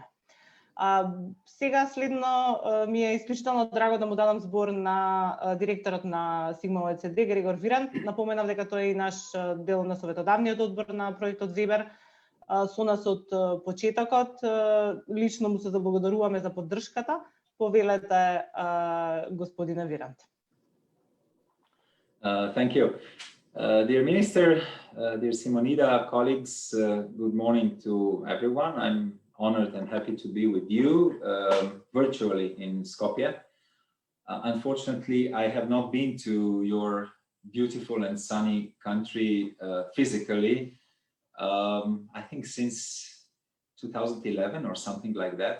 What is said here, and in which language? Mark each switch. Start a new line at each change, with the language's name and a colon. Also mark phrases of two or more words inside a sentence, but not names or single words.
Macedonian: Сега следно ми е исклучително драго да му дадам збор на директорот на Сигма ОЕЦД, Грегор Вирант. Напоменав дека тој е и наш дел на советодавниот одбор на проектот Вебер. Со нас од почетокот, лично му се заблагодаруваме за поддршката. Повелете, господине Вирант.
English: Thank you. Dear Minister, dear Simonida, colleagues, good morning to everyone. I'm honored and happy to be with you virtually in Skopje. Unfortunately, I have not been to your beautiful and sunny country physically, I think since 2011 or something like that.